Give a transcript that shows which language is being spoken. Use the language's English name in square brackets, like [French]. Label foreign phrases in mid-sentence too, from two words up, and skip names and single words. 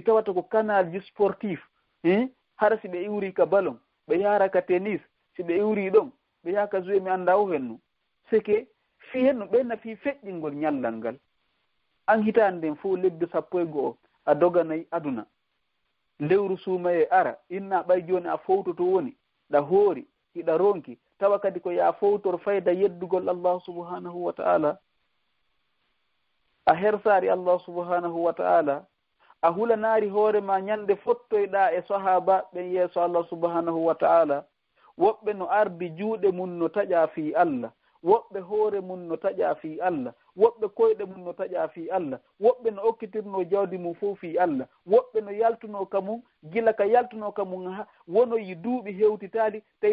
[Fula] tawata ko canal ji sportif hara si ɓe iwri ka ballon ɓe yara ka tennis si ɓe iwri ɗon ɓe yaha ka joué mi annda o henno seke fi henno ɓenna fi feƴƴingol ñallal ngal an hitande nden fof lebbi 15 a doganayi aduna lewru suumaye ara inna ɓay joni a fowtoto woni ɗa hoori hiɗa ronki tawa kadi ko ya fowtor fayda yeddugol Allah [Arabic] subhanahu wa ta'ala [Fula] a hersari Allah [Arabic] subhanahu wa ta'ala [Fula] a hulanaari hoore ma ñande fottoyɗa e sahaba ɓen yeeso Allah [Arabic] subhanahu wa ta'ala [Fula] woɓɓe no ardi juuɗe mum no taƴa fi Allah woɓɓe hoore mum no taƴa fi Allah woɓɓe koyɗe mum no taƴa fi Allah woɓɓe no okkitirno jawdi mum fof fi Allah woɓɓe no yaltuno ka mum gila ka yaltuno ka mum wonoyi duuɓi hewtitaali tawi